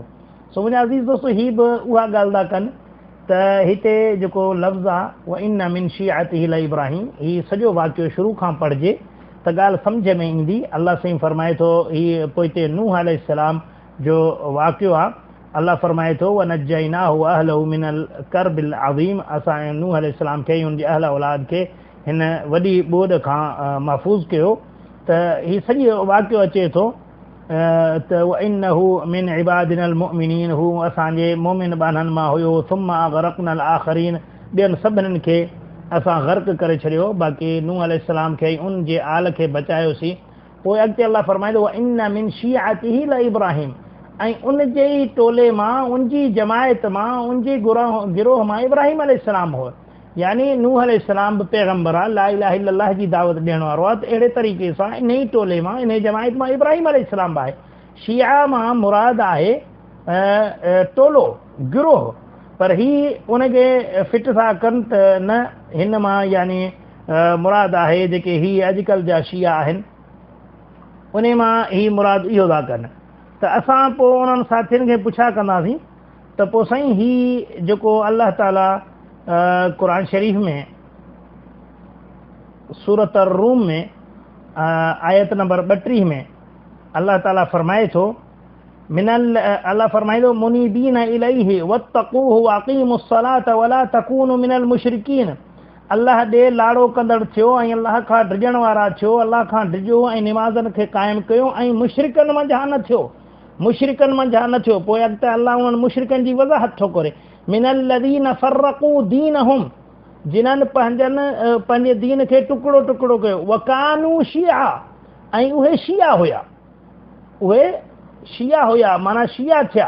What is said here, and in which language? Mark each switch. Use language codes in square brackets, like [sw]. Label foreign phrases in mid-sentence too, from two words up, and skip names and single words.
[sd] सो मुंहिंजा अज़ीज़ दोस्तो हीअ बि उहा ॻाल्हि था कनि त हिते जेको लफ़्ज़ आहे [ar] و إن من شيعته ل إبراهيم, [sd] हीअ सॼो वाक़ियो शुरू खां पढ़िजे त ॻाल्हि सम्झ में ईंदी। अलाह साईं फरमाए थो, हीअ पोइ हिते नूह अलैहिस्सलाम जो वाक़ियो आहे। अलाह फरमाए थो [ar] و نجيناه و أهله من الكرب العظيم, [sd] असां नूह अलैहिस्सलाम खे हुनजे अहल औलाद खे हिन वॾी ॿोॾ खां महफ़ूज़ कयो। त हीअ सॼो वाक़ियो अचे थो त [ar] و إنه من عبادنا المؤمنين, [sd] हू असांजे मोमिन बाननि मां हुयो। [ar] ثم أغرقنا الآخرين, [sd] ॿियनि सभिनीनि खे असां ग़र्क़ करे छॾियो, बाक़ी नूह अलैहिस्सलाम खे उन जे आल खे बचायोसीं। पोइ अॻिते अलाह फरमाए थो [ar] و إن من شيعته ل إبراهيم, [sd] ऐं उन जे ई टोले मां, उन जी जमायत मां, उन जी गिरोह मां इब्राहिम अलैहिस्सलाम हो। यानी नूह अलैहिस्सलाम बि पैगंबर आहे, [ar] لا إله إلا الله [sd] जी दावत ॾियण वारो आहे। त अहिड़े तरीक़े सां इन ई टोले मां, इन ई जमायत मां इब्राहिम अलैहिस्सलाम बि आहे। शिया मां मुराद आहे टोलो गिरोह, पर ही उनखे फिट था कनि त न हिन मां यानी मुराद आहे जेके ही अॼुकल्ह जा शिया आहिनि उन मां ही मुराद इहो था कनि। त असां पोइ उन्हनि साथियुनि खे पुछा कंदासीं त पोइ साईं ही जेको अलाह ताला क़ुर शरीफ़ में सूरत रूम में आयत नंबर 32 में अल्लाह ताला फरमाए थो अल्लाह फरमाए थो [ar] منيبين إليه واتقوه وأقيموا الصلاة ولا تكونوا من المشركين. [sd] अल्लाह ॾे लाड़ो कंदड़ थियो ऐं अल्लाह खां डिॼण वारा थियो, अल्लाह खां डिॼो ऐं निमाज़नि खे क़ाइमु कयो ऐं मुशरिकनि मंझां न थियो, मुशरिकनि मंझां न थियो। पोइ अॻिते अल्लाह उन्हनि मुशरिकनि जी वज़ाहत थो करे, [ar] من الذين فرقوا دينهم, [sd] जिन्हनि पंहिंजे दीन खे टुकड़ो टुकड़ो कयो, [ar] وكانوا شيعا, [sd] ऐं उहे शिया हुया, उहे शिया हुया माना शिया थिया।